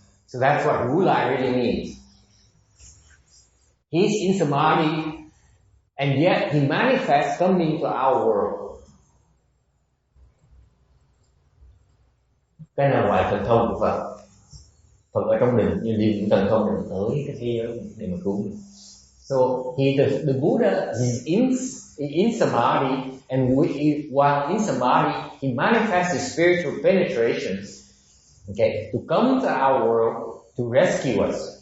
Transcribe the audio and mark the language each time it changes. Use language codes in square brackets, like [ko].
[en] So that's what Wu Lai really means. He's in samadhi, and yet he manifests coming to our world. [vi] Cái nào gọi thần thông của Phật. Phật ở trong định nhưng điều những thần thông để tới cái thế giới để mà cứu mình. [en] So the Buddha is in samadhi, and while in samadhi, he manifests his spiritual penetrations, okay, to come to our world to rescue us.